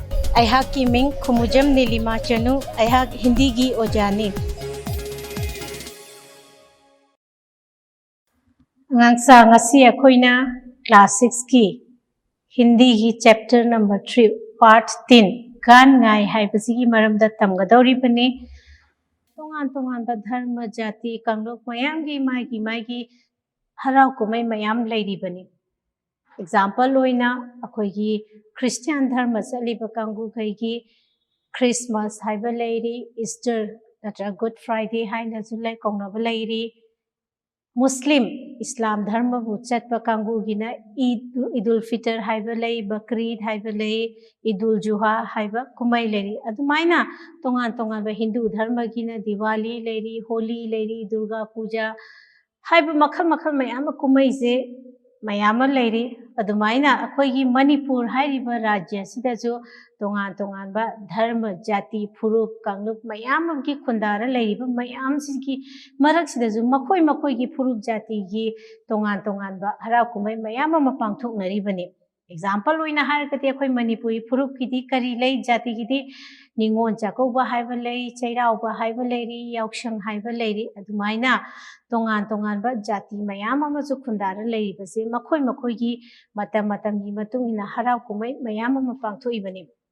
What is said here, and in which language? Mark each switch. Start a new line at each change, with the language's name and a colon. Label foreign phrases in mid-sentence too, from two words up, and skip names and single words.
Manipuri: अहाक की मिंग खुमुजम नीलिमा चनु अहाक हिंदी की ओजानी ngangsa ngasi akoina class 6 की हिंदी की चैप्टर नंबर 3 पार्ट 3 गान ngai haibasi की maramda tamgadori bane tongan धर्म जाति कांगलोक मयाम की माई की हराव कुमई मयाम लेरी बने एग्जाम्पल होइना अखोगी क्रिश्चियन धर्म चलीब कांगू खैगी क्रिसमस हाइब लेरी ईस्टर नत्र गुड फ्राइडे हाइना जुलाई कौनब लेरी मुस्लिम इस्लाम धर्म बु चटप कांगूगिना ईद उल फितर हाइब लई बकरीद हाइब लई ईद उल जुहा हाइब कुमई लेरी अदुमाइना तोंगान हिंदू धर्म गिना दिवाली लेरी होली लेरी दुर्गा पूजा हाइब मखल मयाम कुमई से मयाम लेरी अदुमाइना अखोगी मणिपुर हाइरिब राज्य सिदाजो तोंगान धर्म जाति फुरुप कांगलुप मयाम की खुंदारा लेरिब मयाम सिगी मरक सिदाजो मखोई की फुरुप जाति की तोंगान हराव कुमई मयाम पांगथोकनरिबने एग्जाम्पल होइना हारकति अखोई मणिपुरी फुरुप की करी लई जाति की निंगोन चाकौबा हाइब लई चैरावबा हाइब लेरी याउशंग हाइब लेरी अदुमाइना तोंगान जाति मयाम अमसु खुंदारा लेरिबसे मखोई की मतम की मतुंगिना हराव कुमई मयाम पांगथोइबने